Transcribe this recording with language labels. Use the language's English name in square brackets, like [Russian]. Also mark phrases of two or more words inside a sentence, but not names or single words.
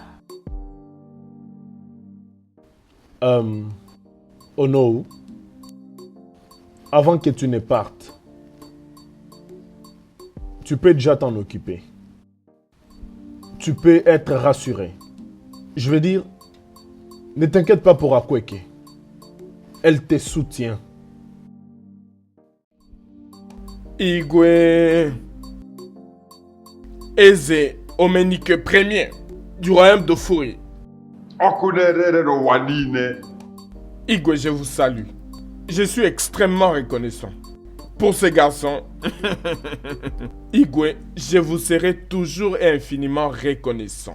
[French] Oh non, avant que tu ne partes, tu peux déjà t'en occuper. Tu peux être rassuré. Je veux dire, ne t'inquiète pas pour Akweke. Elle te soutient. Igwe. Eze Omenike Ier du royaume de Furi. Igwe, je vous salue. Je suis extrêmement reconnaissant. Pour ce garçon, Igwe, je vous serai toujours et infiniment reconnaissant.